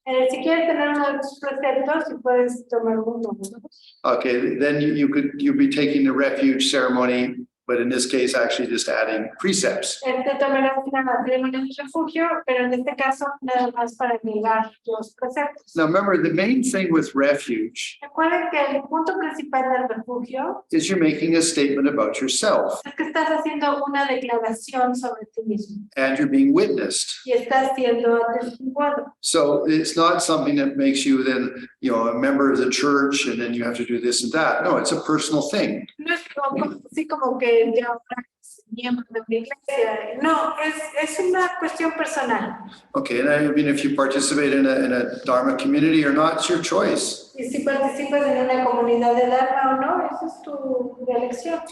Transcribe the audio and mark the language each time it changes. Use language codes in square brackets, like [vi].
[es] Si quieres tener uno de tus preceptos, si puedes tomar uno. [en] Okay, then you'd be taking the refuge ceremony, but in this case, actually just adding precepts. [es] Tomarás una ceremonia de refugio, pero en este caso nada más para agregar los preceptos. [en] Now, remember, the main thing with refuge [es] Recuerden que el punto principal del refugio [en] is you're making a statement about yourself [es] es que estás haciendo una declaración sobre ti mismo [en] and you're being witnessed. [es] y estás siendo atestiguado. [en] So it's not something that makes you then, a member of the church and then you have to do this and that. No, it's a personal thing. [es] No es como, así como que ya ahora es miembro de mi iglesia. No, es una cuestión personal. [en] Okay, and I mean, if you participate in a Dharma community or not, it's your choice. [es] Y si participas en una comunidad de Dharma o no, esa es tu elección.